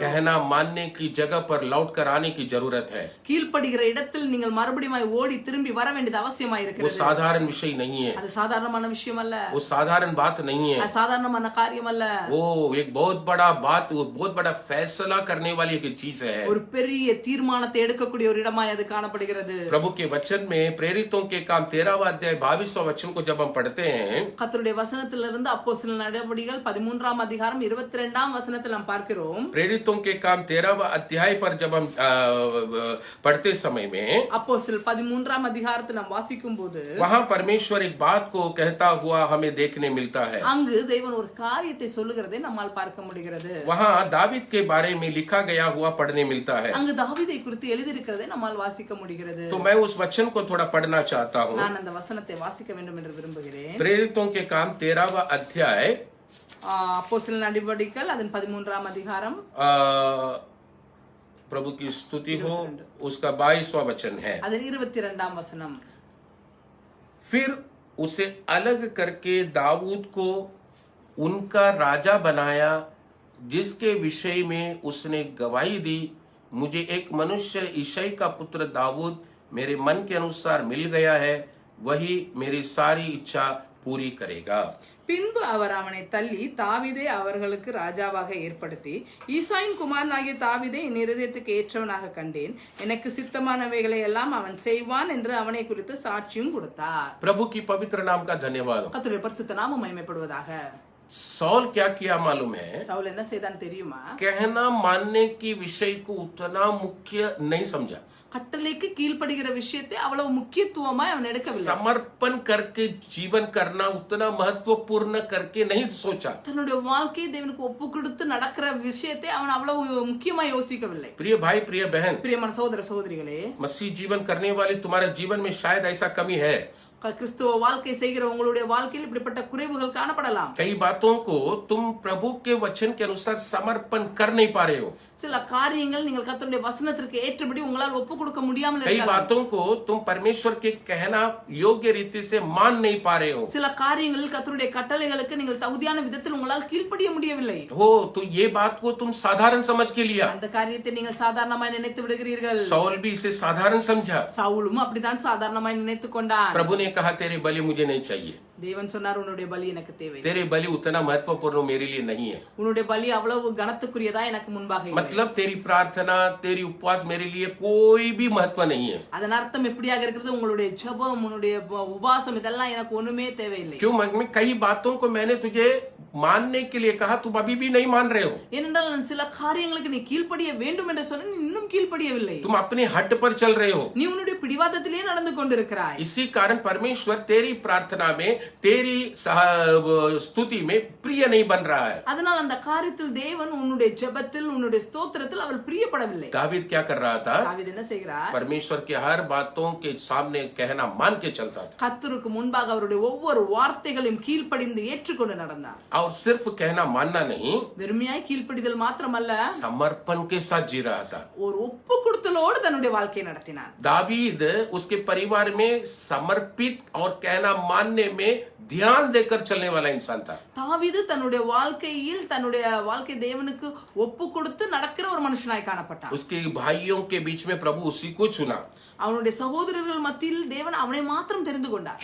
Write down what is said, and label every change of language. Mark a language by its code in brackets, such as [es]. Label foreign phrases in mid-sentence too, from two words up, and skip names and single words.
[hi] कहना मानने की जगह पर लौट कर आने की जरूरत है। [ta] கீழ்ப்படுகிற இடத்தில் நீங்கள் மறுபடியும் ஓடி திரும்பி வர வேண்டியது அவசியமாய் [hi] वो [ta] இருக்கிறது. [hi] साधारण विषय नहीं है, [ta] அது சாதாரணமான விஷயம் அல்ல, [hi] वो साधारण बात नहीं है। [ta] அது சாதாரணமான காரியம் அல்ல. [hi] वो एक बहुत बड़ा बात, वो बहुत बड़ा फैसला करने वाली एक चीज है। [ta] ஒரு பெரிய தீர்மானத்தை எடுக்கக்கூடிய ஒரு இடமாய் அது காணப்படுகிறது. [hi] प्रभु के वचन में प्रेरितों के काम 13वां अध्याय 22वां वचन को जब हम पढ़ते हैं, [ta] கர்த்தருடைய வசனத்திலிருந்து அப்போஸ்தலர் நடவடிக்கைகள் 13ஆம் அதிகாரம் 22ஆம் வசனத்தில் நாம் பார்க்கிறோம். [hi] प्रेरितों के काम 13वां अध्याय पर जब हम पढ़ते समय में [ta] அப்போஸ்தலர் 13ஆம் அதிகாரத்தை நாம் வாசிக்கும் போது [hi] वहां परमेश्वर एक बात को कहता हुआ हमें देखने मिलता है। [ta] அங்கு தேவன் ஒரு காரியத்தை சொல்லுகிறதை நம்மால் பார்க்க முடிகிறது. [hi] वहां दावीद के बारे में लिखा गया हुआ पढ़ने मिलता है। [ta] அங்கு தாவீதை குறித்து எழுதியிருக்கிறதை நம்மால் வாசிக்க முடிகிறது. [hi] तो मैं उस वचन को थोड़ा पढ़ना चाहता हूँ। [ta] நான் அந்த वचनத்தை வாசிக்க வேண்டும் என்று விரும்புகிறேன். [hi] प्रेरितों के काम 13वां अध्याय [ta] அப்போஸ்தலர் நடவடிக்கைகள் அதன் 13ஆம் அதிகாரம் [hi] प्रभु की स्तुति हो, उसका 22वां वचन है। [ta] அதன் 22ஆம் வசனம். [hi] फिर उसे अलग करके दाऊद को उनका राजा बनाया, जिसके विषय में उसने गवाही दी, मुझे एक मनुष्य ईशै का पुत्र दाऊद मेरे मन के अनुसार मिल गया है, वही मेरी सारी इच्छा पूरी करेगा। [ta] பின்பு அவர் அவனை தள்ளி தாவீதை அவர்களுக்கு ராஜாவாக ஏற்படுத்தி, ஈசாயின் குமாரனாகிய தாவீதை என் இருதயத்துக்கு ஏற்றவனாக கண்டேன், எனக்கு சித்தமானவைகளை எல்லாம் அவன் செய்வான் என்று அவனை குறித்து சாட்சியும் கொடுத்தார். [hi] प्रभु की पवित्र नाम का धन्यवाद हो। [ta] கர்த்தருடைய பரிசுத்த நாமம் மகிமைப்படுவதாக. [hi] सौल क्या किया मालूम है? [ta] சவுல் என்ன செய்தான் தெரியுமா? [hi] कहना मानने की विषय को उतना मुख्य नहीं समझा। [ta] கட்டளைக்கு கீழ்ப்படுகிற விஷயத்தை அவ்வளவு முக்கியத்துவமாய் அவன் எடுக்கவில்லை. [hi] समर्पण करके जीवन करना उतना महत्वपूर्ण करके नहीं सोचा। [ta] தன்னுடைய வாழ்க்கையை தேவனுக்கு ஒப்பு கொடுத்து நடக்கிற விஷயத்தை அவன் அவ்வளவு முக்கியமா யோசிக்கவில்லை. [hi] प्रिय भाई, प्रिय बहन, [ta] பிரியமான சகோதர சகோதரிகளே, [hi] मसीह जीवन करने वाले तुम्हारे जीवन में शायद ऐसा कमी है। [ta] கிறிஸ்துவ வாழ்க்கை செய்கிற உங்களுடைய வாழ்க்கையில் இப்படிப்பட்ட குறைவுகள் காணப்படலாம். [hi] कई बातों को तुम प्रभु के वचन के अनुसार समर्पण कर नहीं पा रहे हो। [ta] சில காரியங்கள் நீங்கள் கர்த்தருடைய வசனத்திற்கு ஏற்றபடி உங்களால் ஒப்பு கொடுக்க முடியாமல் [hi] कई [ta] இருக்கலாம். [hi] बातों को तुम परमेश्वर के कहना योग्य रीति से मान नहीं पा रहे हो। [ta] சில காரியங்களில் கர்த்தருடைய கட்டளைகளுக்கு நீங்கள் தகுதியான விதத்தில் உங்களால் கீழ்ப்படிய முடியவில்லை. [hi] हो तो ये बात को तुम साधारण समझ के लिया। [ta] அந்த காரியத்தை நீங்கள் சாதாரணமாய் நினைத்து விடுகிறீர்கள். [hi] सौल भी इसे साधारण समझा। [ta] சவுலும் அப்படித்தான் சாதாரணமாய் நினைத்துக் கொண்டான். [hi] प्रभु ने कहा तेरी बलि मुझे नहीं चाहिए। [ta] தேவன் சொன்னார் உன்னுடைய பலி எனக்கு தேவை. [hi] तेरी बलि उतना महत्वपूर्ण मेरे लिए नहीं है। [ta] உன்னுடைய பலி அவ்வளவு கனத்துக்குரியதா எனக்கு முன்பாக இல்லை. [hi] मतलब तेरी प्रार्थना, तेरी उपवास मेरे लिए कोई भी महत्व नहीं है। [ta] அதன் அர்த்தம் எப்படியாக இருக்கிறது? உங்களுடைய ஜெபம், உன்னுடைய உபவாசம் இதெல்லாம் எனக்கு ஒண்ணுமே தேவையில்லை. [hi] क्यों? मैं कई बातों को मैंने तुझे मानने के लिए कहा, तुम अभी भी नहीं मान रहे हो। [ta] ஏனென்றால் நான் சில காரியங்களுக்கு நீ கீழ்ப்படிய வேண்டும் என்று சொன்ன, நீ இன்னும் கீழ்ப்படியவில்லை. [hi] तुम अपने हट पर चल रहे हो। [ta] நீ உன்னுடைய பிடிவாதத்திலே நடந்து கொண்டிருக்கிறாய். [hi] इसी कारण परमेश्वर तेरी प्रार्थना में, तेरी स्तुति में प्रिय नहीं बन रहा है। [ta] அதனால் அந்த காரியத்தில் தேவன் உன்னுடைய ஜெபத்தில், உன்னுடைய ஸ்தோத்திரத்தில் அவர் பிரியப்படவில்லை. [hi] दावीद क्या कर रहा था? [ta] தாவீது என்ன செய்கிறார்? [hi] परमेश्वर के हर बातों के सामने कहना मान के चलता था। [ta] கர்த்தருக்கு முன்பாக அவருடைய ஒவ்வொரு வார்த்தைகளையும் கீழ்ப்படிந்து ஏற்றுக்கொண்டு நடந்தார். [hi] और सिर्फ कहना मानना नहीं, [ta] வெறுமையாய் கீழ்ப்படிதல் மாத்திரமல்ல, [hi] समर्पण के साथ जी रहा था। [ta] ஒரு ஒப்பு கொடுத்தலோடு தன்னுடைய வாழ்க்கையை நடத்தினார். [hi] दावीद उसके परिवार में समर्पित और कहना मानने में ध्यान देकर चलने वाला इंसान था। [ta] தாவீது தன்னுடைய வாழ்க்கையில் தன்னுடைய வாழ்க்கை தேவனுக்கு ஒப்பு கொடுத்து நடக்கிற ஒரு மனுஷனாய் காணப்பட்டார். [hi] उसके भाइयों के बीच में प्रभु उसी को चुना। [ta] அவனுடைய சகோதரர்கள் மத்தியில் தேவன் அவனை மாத்திரம் தெரிந்து கொண்டார்.